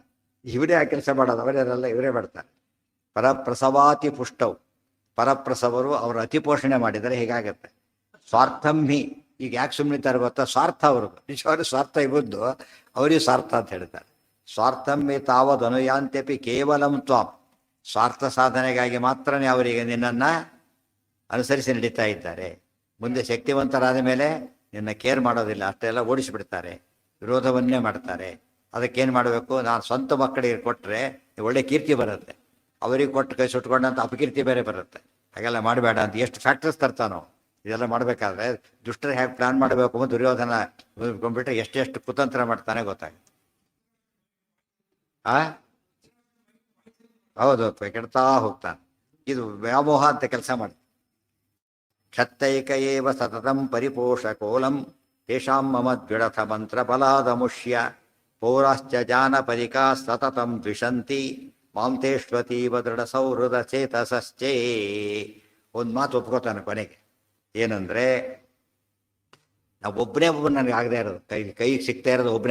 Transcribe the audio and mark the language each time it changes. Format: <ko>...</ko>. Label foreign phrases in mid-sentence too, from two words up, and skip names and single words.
<kn>ಇವರೇ ಆ ಕೆಲಸ ಮಾಡೋದು, ಅವರೇನಲ್ಲ, ಇವರೇ ಮಾಡ್ತಾರೆ.</kn> <sa>ಪರಪ್ರಸವಾತಿ ಪುಷ್ಟವು,</sa> <kn>ಪರಪ್ರಸವರು ಅವರು ಅತಿ ಪೋಷಣೆ ಮಾಡಿದರೆ ಹೀಗಾಗತ್ತೆ. ಸ್ವಾರ್ಥಂಹಿ, ಈಗ ಯಾಕೆ ಸುಮ್ಮನಿದ್ದಾರೆ ಗೊತ್ತಾ? ಸ್ವಾರ್ಥ ಅವ್ರದ್ದು, ನಿಜವಾದ ಸ್ವಾರ್ಥ ಇಬ್ಬದ್ದು, ಅವರಿಗೆ ಸ್ವಾರ್ಥ ಅಂತ ಹೇಳ್ತಾರೆ.</kn> <sa>ಸ್ವಾರ್ಥಂಹಿ ತಾವದನುಯಾಂತ್ಯಪಿ ಕೇವಲಂ ತ್ವಾಂ,</sa> <kn>ಸ್ವಾರ್ಥ ಸಾಧನೆಗಾಗಿ ಮಾತ್ರನೇ ಅವರಿಗೆ ನಿನ್ನನ್ನು ಅನುಸರಿಸಿ ನಡೀತಾ ಇದ್ದಾರೆ. ಮುಂದೆ ಶಕ್ತಿವಂತರಾದ ಮೇಲೆ ನಿನ್ನ ಕೇರ್ ಮಾಡೋದಿಲ್ಲ, ಅಷ್ಟೆಲ್ಲ ಓಡಿಸಿಬಿಡ್ತಾರೆ, ವಿರೋಧವನ್ನೇ ಮಾಡ್ತಾರೆ. ಅದಕ್ಕೇನು ಮಾಡಬೇಕು? ನಾನು ಸ್ವಂತ ಮಕ್ಕಳಿಗೆ ಕೊಟ್ಟರೆ ಒಳ್ಳೆ ಕೀರ್ತಿ ಬರುತ್ತೆ, ಅವರಿಗೆ ಕೊಟ್ಟು ಕೈ ಸುಟ್ಕೊಂಡಂತ ಅಪಕೀರ್ತಿ ಬೇರೆ ಬರುತ್ತೆ. ಹಾಗೆಲ್ಲ ಮಾಡಬೇಡ ಅಂತ ಎಷ್ಟು ಫ್ಯಾಕ್ಟರ್ಸ್ ತರ್ತಾನೋ. ಇದೆಲ್ಲ ಮಾಡಬೇಕಾದ್ರೆ ದುಷ್ಟರು ಹೇಗೆ ಪ್ಲಾನ್ ಮಾಡಬೇಕು ಅಂತ ದುರ್ಯೋಧನ ಕೊಂಡ್ಬಿಟ್ರೆ ಎಷ್ಟೆಷ್ಟು ಕುತಂತ್ರ ಮಾಡ್ತಾನೆ ಗೊತ್ತಾಗುತ್ತೆ. ಹೌದು, ಕೆಡ್ತಾ ಹೋಗ್ತಾನೆ. ಇದು ವ್ಯಾಮೋಹ ಅಂತ ಕೆಲಸ ಮಾಡಿ.</kn> <sa>ಕ್ಷತ್ತೈಕ ಏವ ಸತತಂ ಪರಿಪೋಷಕೋಲಂ ತೇಷಾಂ ಮಮ ದ್ವಿಡಥ ಮಂತ್ರ ಬಲಾದಮುಷ್ಯ ಪೌರಾಶ್ಚ ಜಾನಪದಿಕಾ ಸತತಂ ದ್ವಿಷಂತಿ ಮಾಂತೇಶ್ವತೀವ ದೃಢ ಸೌಹೃದ ಚೇತಸಶ್ಚೇ.</sa> <kn>ಒಂದು ಮಾತು ಒಪ್ಕೋತಾನೆ ಕೊನೆಗೆ, ಏನಂದ್ರೆ ಒಬ್ಬನೇ ನನಗೆ ಆಗದೆ ಇರೋದು, ಕೈಗೆ ಸಿಗ್ತಾ ಇರೋದು ಒಬ್ಬನೇ.</kn>